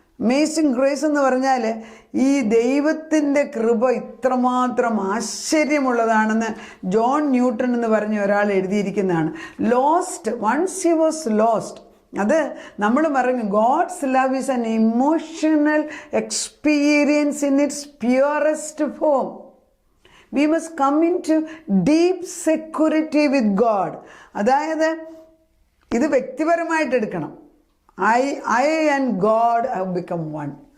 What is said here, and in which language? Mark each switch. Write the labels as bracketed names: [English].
[Malayalam] Amazing grace എന്ന് പറഞ്ഞാൽ ഈ ദൈവത്തിൻ്റെ കൃപ ഇത്രമാത്രം ആശ്ചര്യമുള്ളതാണെന്ന് ജോൺ ന്യൂട്ടൺ എന്ന് പറഞ്ഞ ഒരാൾ എഴുതിയിരിക്കുന്നതാണ്. [English] Once he was lost. [Malayalam] അത് നമ്മൾ പറഞ്ഞു [English] God's love is an emotional experience in its purest form. We must come into deep security with God. [Malayalam] അതായത് ഇത് വ്യക്തിപരമായിട്ട് എടുക്കണം. [English] I and God have become one.